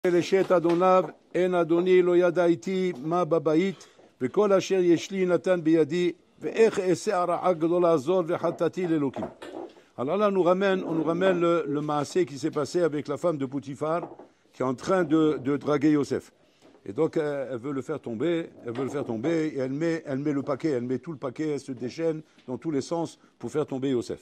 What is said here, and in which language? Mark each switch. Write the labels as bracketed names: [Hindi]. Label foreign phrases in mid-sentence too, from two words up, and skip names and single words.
[Hebrew] לשת אדוניו, אין אדוני לא ידע איתי מה בבית, וכל אשר יש לי נתן בידי, ואיך אעשה הרעה גדולה הזאת וחטאתי לאלוקים. [French] Alors là, on nous ramène le maasé qui s'est passé avec la femme de Poutifar, qui est en train de draguer Yosef. Et donc, elle veut le faire tomber, et elle met le paquet, elle met tout le paquet, elle se déchaîne dans tous les sens pour faire tomber Yosef.